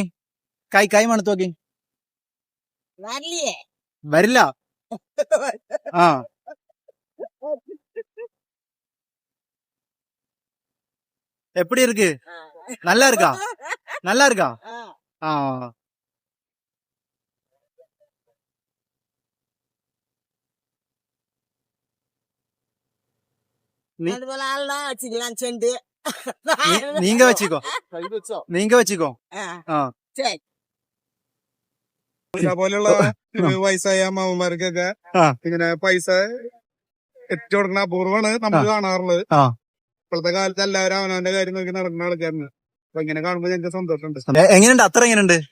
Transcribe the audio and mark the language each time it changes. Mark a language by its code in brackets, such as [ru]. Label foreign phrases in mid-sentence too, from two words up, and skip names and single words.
[ml] കൈ മണത്ത് നോക്കി. വരില്ല. [ta] ആ எப்படி இருக்கு? நல்லா இருக்கா? ஆ நீங்க வச்சுக்கோ. [ml] പോലുള്ള വയസ്സായ അമ്മമാർക്കൊക്കെ ഇങ്ങനെ പൈസ എത്തിച്ചു കൊടുക്കണ അപൂർവമാണ് നമ്മൾ കാണാറുള്ളത്. ഇപ്പോഴത്തെ കാലത്ത് എല്ലാവരും അവനവന്റെ കാര്യം നോക്കി നടക്കുന്ന ആൾക്കാരാണ്. അപ്പൊ ഇങ്ങനെ കാണുമ്പോ ഞങ്ങൾക്ക് സന്തോഷമുണ്ട്. എങ്ങനെയുണ്ട്? അത്ര എങ്ങനെയുണ്ട്?